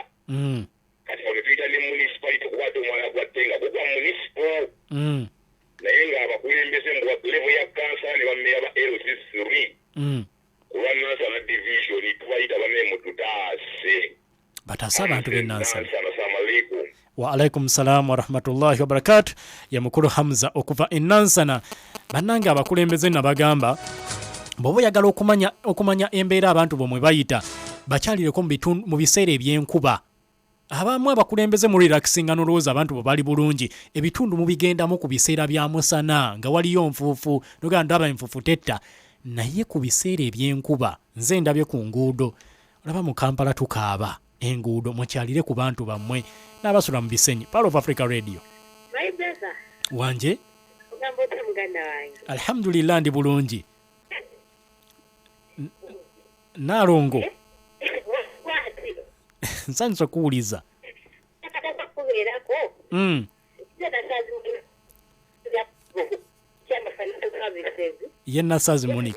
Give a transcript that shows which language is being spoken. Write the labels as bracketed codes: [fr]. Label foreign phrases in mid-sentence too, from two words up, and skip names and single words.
[lg] Kati olipita ne municipality kukwata omwala gwa Tenga gwa municipal. Naye nga abakulembeze mu level ya kansala ne bammeya ba LC3. Kuba Nansana division tubayita bane mututaase. Batasa abantu be Nansana. [ar] السلام عليكم. وعليكم السلام ورحمة الله وبركاته. [lg] Ya mukulu Hamza okuva Nansana. Bannange abakulembeze nabagamba bw'oba oyagala okumanya embeera abantu bomwe bayita bakyalireko mu biseera eby'enkuba. Abamu abakulembeze mu relaxinga n'olowooza abantu bwe bali bulungi ebitundu mubigendamu ku biseera bya musana nga waliyo nfuufu noga ndaba enfuufu tetta naye ku biseera eby'enkuba nze ndabye ku nguudo olaba mu Kampala tukaaba enguudo mukyalire ku bantu bammwe n'abasula mu bisenyi. Power of Africa Radio. [en] My brother. [lg] Wanje? Ugamba otya muganda wange? Alhamdulillah ndi bulungi. Nalongo. Nsanyusa kuwuliza. Ye Nasazi Monica.